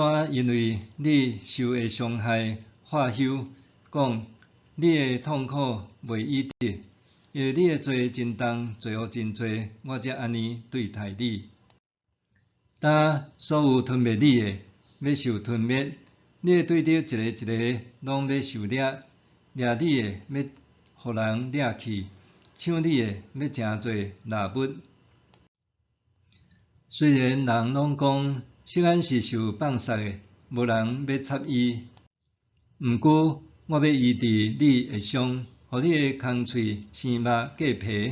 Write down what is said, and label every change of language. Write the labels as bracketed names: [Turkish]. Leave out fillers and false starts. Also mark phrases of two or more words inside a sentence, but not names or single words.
[Min Nan Chinese] 因为你受的伤害发休，讲你的痛苦袂医治，因为你的罪真重，罪恶真多，我才安尼对待你。当所有吞灭你的，要受吞灭；你的对敌一个一个拢要受掠，掠你的要互人掠去，抢你的要诚侪纳物。虽然人拢讲锡安是受放杀的，无人要插伊，毋过我要医治你的伤，互你的空喙生肉结皮。